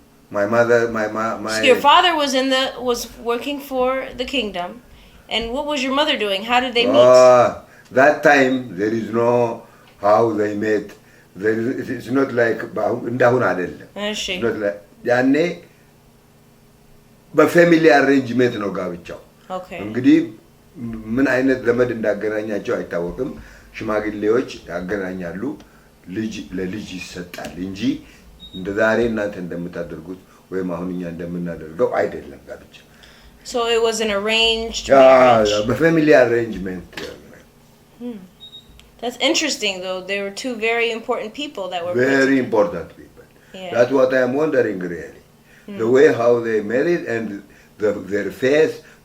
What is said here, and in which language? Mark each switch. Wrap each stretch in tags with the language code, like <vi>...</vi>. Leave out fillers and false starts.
<en>My mother So your father was working for the kingdom, and what was your mother doing? How did they meet? That time there is no how they met. It's not like</en> <am>እንዳሁን አይደለም። እሺ ያኔ በፋሚሊ አሬንጅመንት ነው ጋብቻው። እንግዲህ ምን አይነት ዘመድ እንዳገናኛቸው አይታወቅም። ሽማግሌዎች ያገናኛሉ፣ ልጅ ለልጅ ይሰጣል እንጂ እንደ ዛሬ እናንተ እንደምታደርጉት ወይም አሁን እኛ እንደምናደርገው አይደለም ጋብቻ።</am> <en>So it was an arranged marriage. Yeah, family arrangement. That's interesting, though. There were two very important people that were very important people. Yeah. That's what I am wondering really. The way how they married and their face,</en>